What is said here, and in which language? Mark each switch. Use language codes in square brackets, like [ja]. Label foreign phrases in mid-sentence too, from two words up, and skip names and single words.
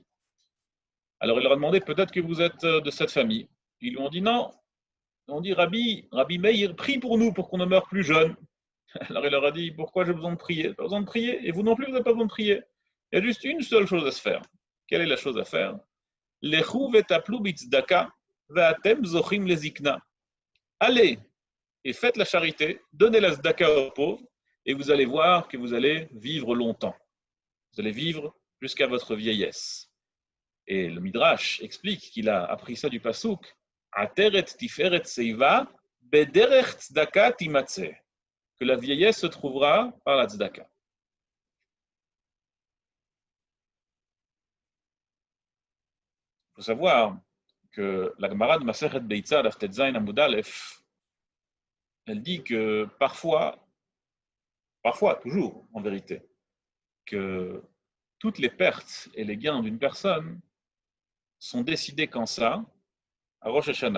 [fr] Alors il leur a demandé, peut-être que vous êtes de cette famille. Ils lui ont dit non. Ils ont dit, Rabbi Meir, prie pour nous pour qu'on ne meure plus jeune. Alors il leur a dit, pourquoi j'ai besoin de prier? Pas besoin de prier. Et vous non plus, vous n'avez pas besoin de prier. Il y a juste une seule chose à se faire. Quelle est la chose à faire? [he] לכו ותטפלו בצדקה ואתם זוכים לזקנה. [fr] Allez et faites la charité, donnez la zdaka aux pauvres, et vous allez voir que vous allez vivre longtemps. Vous allez vivre jusqu'à votre vieillesse. Et le Midrash explique qu'il a appris ça du Passouk. [he] עטרת תפארת שיבה בדרך צדקה תמצא. [fr] Que la vieillesse se trouvera par la tzedaka. Il faut savoir que la Gemara de Masechet Beitza, [he] דף ט״ז עמוד א, [fr] elle dit que parfois, toujours en vérité, que toutes les pertes et les gains d'une personne sont décidés quand ça, à Rosh Hashanah.